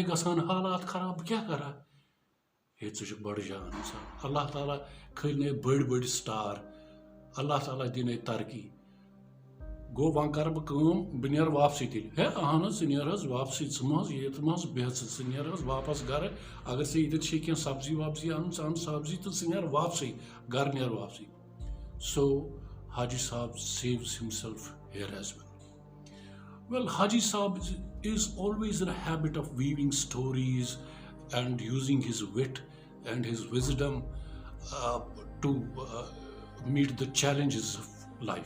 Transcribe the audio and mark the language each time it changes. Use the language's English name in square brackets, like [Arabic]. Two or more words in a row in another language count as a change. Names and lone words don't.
[Kashmiri] گژھان حالات خراب بہٕ کیٛاہ کَرٕ ہا ہے ژٕ چھُکھ بَڑٕ جان اِنسان اللہ تعالیٰ کھٲلنَے بٔڑۍ بٔڑۍ سٹار اللہ تعالیٰ دِنَے ترقی گوٚو وۄنۍ کَرٕ بہٕ کٲم بہٕ نیرٕ واپسٕے تیٚلہِ ہے اہن حظ ژٕ نیر حظ واپسٕے ژٕ مہ حظ ییٚتہِ مہ حظ بیٚہہ ژٕ نیر حظ واپس گَرٕ اگر ژےٚ ییٚتٮ۪تھ چھے کینٛہہ سبزی وبزی اَنُن ژٕ اَن سبزی تہٕ ژٕ نیر واپسٕے گَرٕ نیر واپسٕے سو [English] Haji Saab saves himself here as well. Well, Haji Saab is always in a habit of weaving stories and using his wit and his wisdom to meet the challenges of life.